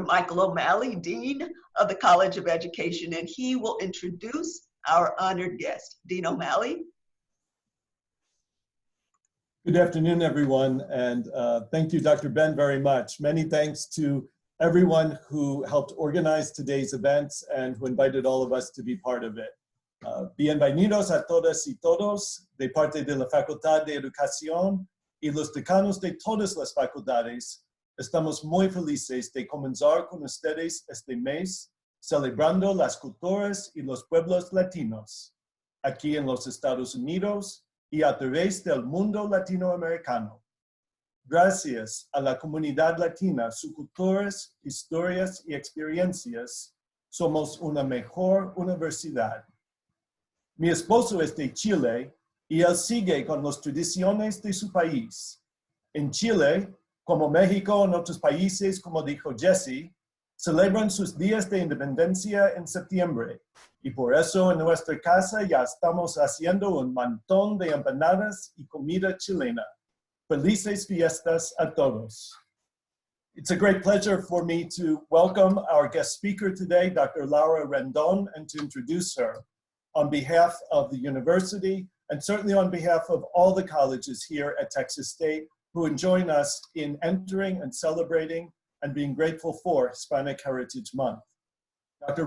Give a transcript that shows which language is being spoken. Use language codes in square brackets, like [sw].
[en] Michael O'Malley, Dean of the College of Education, and he will introduce our honored guest. Dean O'Malley. Good afternoon, everyone, and thank you, Dr. Ben, very much. Many thanks to everyone who helped organize today's events and who invited all of us to be part of it. [es] Bienvenidos a todas y todos de parte de la Facultad de Educación y los decanos de todas las facultades. Estamos muy felices de comenzar con ustedes este mes, celebrando las culturas y los pueblos latinos, aquí en los Estados Unidos y a través del mundo latinoamericano. Gracias a la comunidad latina, sus culturas, historias y experiencias, somos una mejor universidad. Mi esposo es de Chile y él sigue con las tradiciones de su país. En Chile, como México en otros países, como dijo Jesse, celebran sus días de independencia en septiembre. Y por eso en nuestra casa ya estamos haciendo un montón de empanadas y comida chilena. Felices fiestas a todos. [en] It's a great pleasure for me to welcome our guest speaker today, Dr. Laura Rendon, and to introduce her on behalf of the university and certainly on behalf of all the colleges here at Texas State who join us in entering and celebrating and being grateful for Hispanic Heritage Month. Dr.